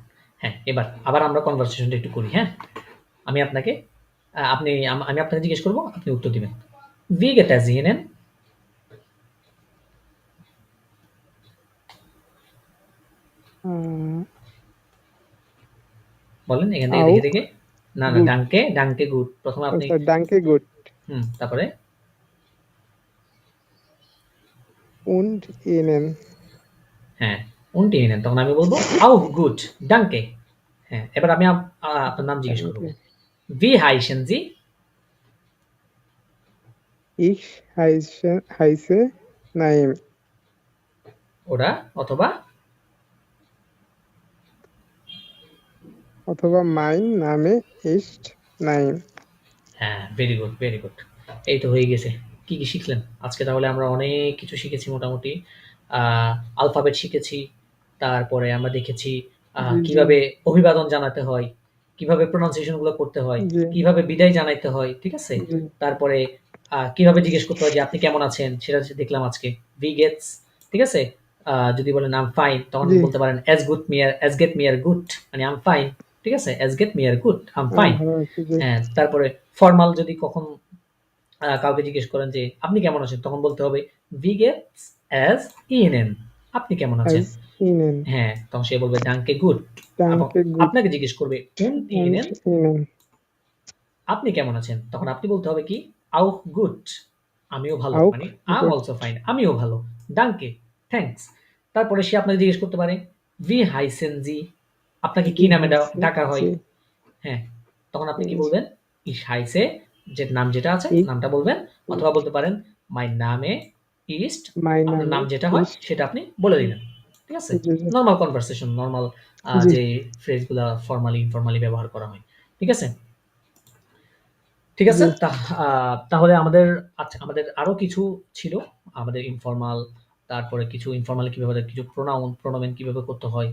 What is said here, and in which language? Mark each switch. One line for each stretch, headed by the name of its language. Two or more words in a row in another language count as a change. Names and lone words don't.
Bangla: হ্যাঁ, এবার আবার আমরা কনভারসেশনটা একটু করি, হ্যাঁ? আমি আপনাকে আমি আপনাকে জিজ্ঞেস করব, আপনি উত্তর দিবেন।
German: Wie geht es Ihnen?
Bangla: বলেন এখান থেকে আউক দেখে, দেখে। না
German: Gut. danke gut.
Bangla: প্রথমে আপনি আচ্ছা,
German: danke gut.
Bangla: তারপরে
German: Und Ihnen.
Bangla: হ্যাঁ,
German: und Ihnen
Bangla: তখন আমি বলবো
German: auch gut, danke।
Bangla: হ্যাঁ, এবার আমি আপনার নাম জিজ্ঞেস করব।
German: Danke. Wie heißen Sie? Ich heiße Naim.
Bangla: ওরা অথবা
German: অথবা mein Name ist Naim.
Bangla: হ্যাঁ,
English: very good, very good.
Bangla: এই তো হয়ে গেছে। কি, কি শিখলেন? আজকে তাহলে আমরা অনেক কিছু শিখেছি মোটামুটি। আ আলফাবেট শিখেছি। তারপরে আমরা দেখেছি জি, জি, কিভাবে অভিবাদন জানাতে হয়, কিভাবে প্রনাউন্সিয়েশন গুলো করতে হয়, জি, কিভাবে বিদায় জানাইতে হয়, ঠিক আছে? জি, তারপরে কিভাবে জিজ্ঞেস করতে হয় যে, "আপনি কেমন আছেন?" সেটা দেখলাম আজকে।
German: Wie geht's?
Bangla: ঠিক আছে? যদি বলেন,
English: "I'm fine" তখন
Bangla: জি, বলতে পারেন,
German: "Es geht mir gut" মানে
English: I'm fine,
Bangla: ঠিক আছে?
German: "Es geht mir gut" I'm
Bangla: আমি
English: fine।
Bangla: ভালো আছি, জি, হ্যাঁ, তারপরে ফরমাল যদি কখন কাউকে জিজ্ঞেস করেন যে, "আপনি কেমন আছেন?" তখন বলতে হবে,
German: "Wie geht's es Ihnen?"
Bangla: আপনি কেমন আছেন?
German: als Ihnen.
Bangla: হ্যাঁ, তখন সে বলবে,
German: "Danke gut" এবং Danke gut
Bangla: আপনাকে জিজ্ঞেস করবে,
German: "Und und Ihnen?" Ihnen.
Bangla: আপনি কেমন আছেন? তখন আপনি বলতে হবে কি?
German: "Auch gut" আমিও ভালো। Auch
Bangla: মানে
English: I'm
German: gut.
English: also fine
Bangla: আমিও ভালো। "Danke" thanks। তারপরে সে আপনাকে জিজ্ঞেস করতে পারে,
German: "Wie heißen Sie?"
Bangla: আপনাকে কি
German: Wie
Bangla: নামে
German: heißen
Bangla: ডাকা হয়?
German: Sie?
Bangla: হ্যাঁ, তখন আপনি কি জি, বলবেন?
German: Ich heiße
Bangla: যে নাম যেটা আছে
German: Ich,
Bangla: নামটা বলবেন অথবা বলতে পারেন
German: mein Name ist mein
Bangla: আপনার নাম
German: Name
Bangla: যেটা হয়
German: ist.
Bangla: সেটা আপনি বলে দিলেন। ঠিক আছে? জি, জি, নরমাল কনভারসেশন নরমাল জি, যে ফ্রেজ গুলা ফরমালি ইনফরমালি ব্যবহার করা হয়। ঠিক আছে? ঠিক আছে? জি, তাহলে আমাদের আরো কিছু ছিল। আমাদের ইনফরমাল, তারপরে কিছু ইনফরমালি কিভাবে কিছু প্রোনোমেন কিভাবে করতে হয়।